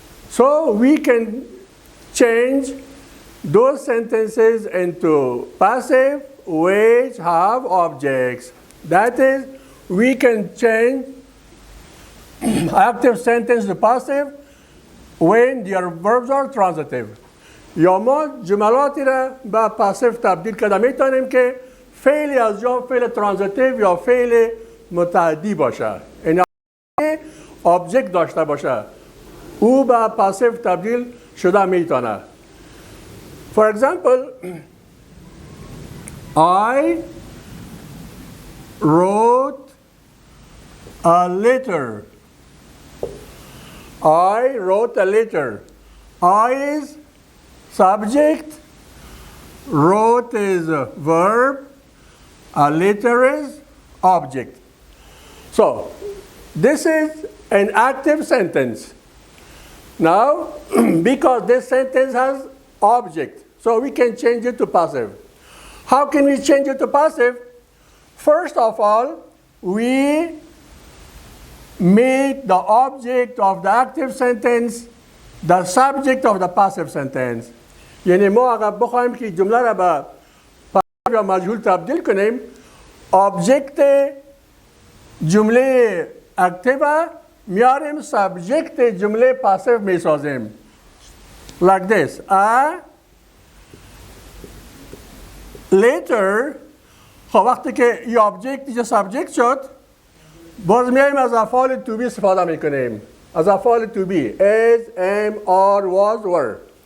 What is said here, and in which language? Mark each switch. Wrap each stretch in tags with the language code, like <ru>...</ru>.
<en>So we can change those sentences into passive which have objects. That is, we can change active sentence to passive when their verbs are transitive.</en> <fa>یا ما جملاتی را به پاسیو تبدیل کرده میتونیم که فعلی از جا فعل ترانزیتیو یا فعل متعدی باشه این آبجکت داشته باشه او به پاسیو تبدیل شده میتونه.</fa> <en>For example, I wrote a letter. I wrote a letter. I is subject, wrote is a verb, a letter is object. So, this is an active sentence. Now, because this sentence has object, so we can change it to passive. How can we change it to passive? First of all, we make the object of the active sentence the subject of the passive sentence.</en> <fa>یعنی ما اگر بخوایم که جمله را به پاسیو یا مجهول تبدیل کنیم object جمله اکتیو میاریم subject جمله پاسیو میسازیم</fa> <en>like this. A later</en> <fa>خب وقتی که این object اینجا subject شد باز میایم از افعال to be استفاده میکنیم از افعال to be</fa> <en>is, am, are, was, were.</en>